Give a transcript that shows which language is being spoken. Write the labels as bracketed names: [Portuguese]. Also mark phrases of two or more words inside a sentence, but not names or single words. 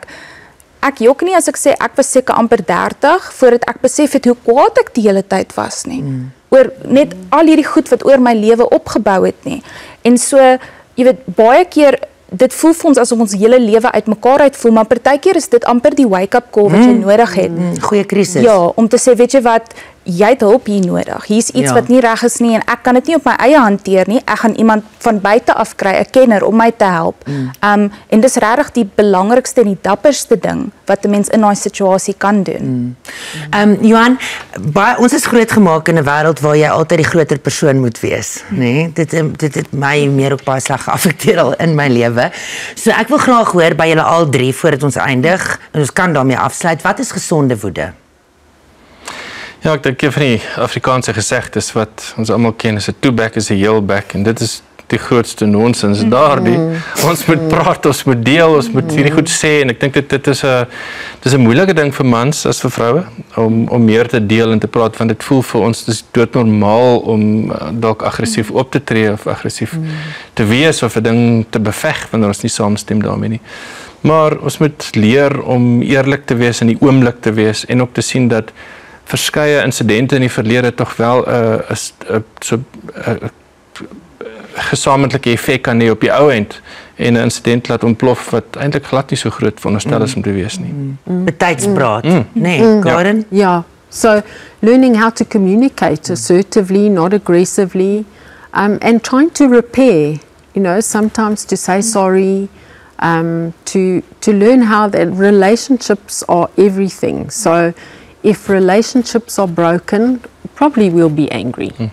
[Afrikaans] Ek jok nie as ek sê ek was seker amper 30 voordat ek besef het hoe kwaad ek die hele tyd was nie. Oor net al hierdie goed wat oor my lewe opgebou het nie. En so, baie keer dit voel vir ons asof ons hele lewe uitmekaar uitvoel, maar partykeer is dit amper die [English] wake-up call [Afrikaans] wat jy nodig het. Goeie krisis. Ja, om te sê, weet jy wat, jy het hulp hier nodig. Hier's iets wat nie reg is nie en ek kan dit nie op my eie hanteer nie. Ek gaan iemand van buite af kry, 'n kenner om my te help. En dis regtig die belangrikste en die dapperste ding wat 'n mens in daai situasie kan doen. Johan, ons is grootgemaak in 'n wêreld waar jy altyd die groter persoon moet wees, nê? Dit het my meer op baie sleg geaffekteer al in my lewe. So ek wil graag hoor by julle al drie voordat ons eindig en ons kan daarmee afsluit. Wat is gesonde woede? Ja, ek dink een van die Afrikaanse gesegdes wat ons almal ken is 'n two-back is 'n heel-back en dit is die grootste nonsens daardie. Ons moet praat, ons moet deel, ons moet hierdie goed sê en ek dink dit is 'n moeilike ding vir mans as vir vroue om meer te deel en te praat want dit voel vir ons dis doodnormaal om dalk aggressief op te tree of aggressief te wees of 'n ding te beveg wanneer ons nie saamstem daarmee nie. Maar ons moet leer om eerlik te wees in die oomblik te wees en ook te sien dat verskeie insidente in die verlede tog wel 'n gesamentlike effek kan hê op die ou end en 'n insident laat ontplof wat eintlik glad nie so groot veronderstel is om te wees nie. Betydspraat, nee, Karen? [English] Yeah. So learning how to communicate assertively, not aggressively, and trying to repair, sometimes to say sorry, to learn how that relationships are everything. So if relationships are broken, probably we'll be angry.